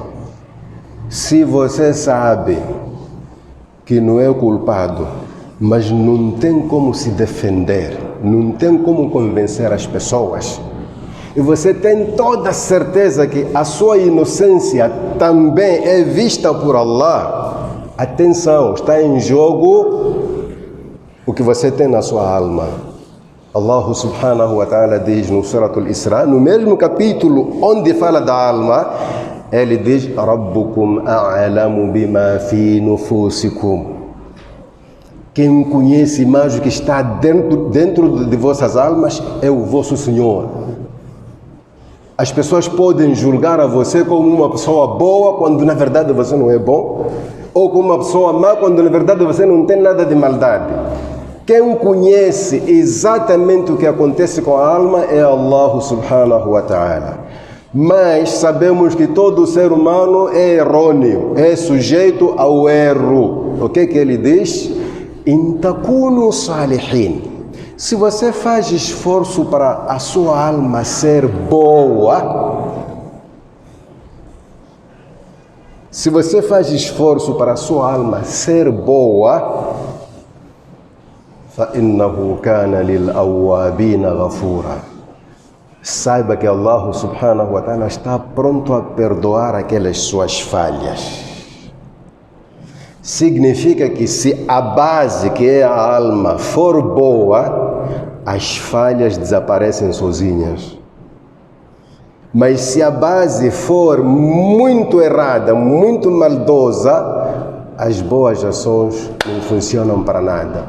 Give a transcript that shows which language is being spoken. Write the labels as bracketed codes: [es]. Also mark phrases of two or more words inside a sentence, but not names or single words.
[pt] Se você sabe que não é o culpado, mas não tem como se defender, não tem como convencer as pessoas, e você tem toda a certeza que a sua inocência também é vista por Allah, atenção, está em jogo o que você tem na sua alma. Allah [ar] سبحانه وتعالى [pt] diz no Suratul Isra, no mesmo capítulo onde fala da alma, ele diz: [ar] ربكم أعلم بما في نفوسكم. [pt] Quem conhece mais o que está dentro de vossas almas é o vosso Senhor. As pessoas podem julgar a você como uma pessoa boa quando na verdade você não é bom, ou como uma pessoa má quando na verdade você não tem nada de maldade. Quem conhece exatamente o que acontece com a alma é Allah [ar] سبحانه وتعالى. [pt] Mas sabemos que todo ser humano é errôneo, é sujeito ao erro. O que ele diz? [ar] إن تكونوا صالحين. [pt] Se você faz esforço para a sua alma ser boa, se você faz esforço para a sua alma ser boa, [ar] فَإِنَّهُ كَانَ لِلْأَوَّابِينَ غَفُورًا. [pt] Saiba que Allah [ar] سبحانه وتعالى [pt] está pronto a perdoar aquelas suas falhas. Significa que se a base, que é a alma, for boa, as falhas desaparecem sozinhas. Mas se a base for muito errada, muito maldosa, as boas ações não funcionam para nada.